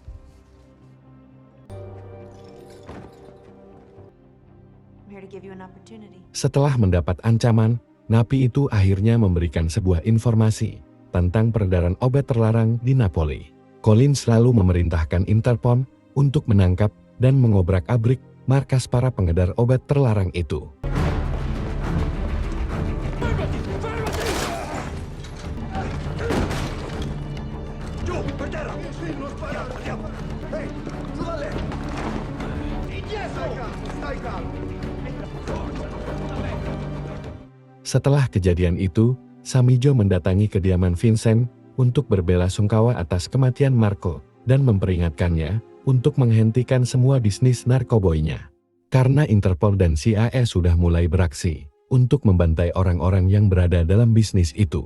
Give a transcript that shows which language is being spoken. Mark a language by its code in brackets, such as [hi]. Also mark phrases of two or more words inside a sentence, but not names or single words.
[id] Setelah mendapat ancaman, napi itu akhirnya memberikan sebuah informasi tentang peredaran obat terlarang di Napoli. Collins lalu memerintahkan Interpol untuk menangkap dan mengobrak-abrik markas para pengedar obat terlarang itu. [it] Giù, per terra! Non sparare, andiamo! Ehi, su da lì! Indietro! Stai calmo! [id] Setelah kejadian itu, Samijo mendatangi kediaman Vincent untuk berbelasungkawa atas kematian Marco dan memperingatkannya untuk menghentikan semua bisnis narkoboynya. Karena Interpol dan CIA sudah mulai beraksi untuk membantai orang-orang yang berada dalam bisnis itu.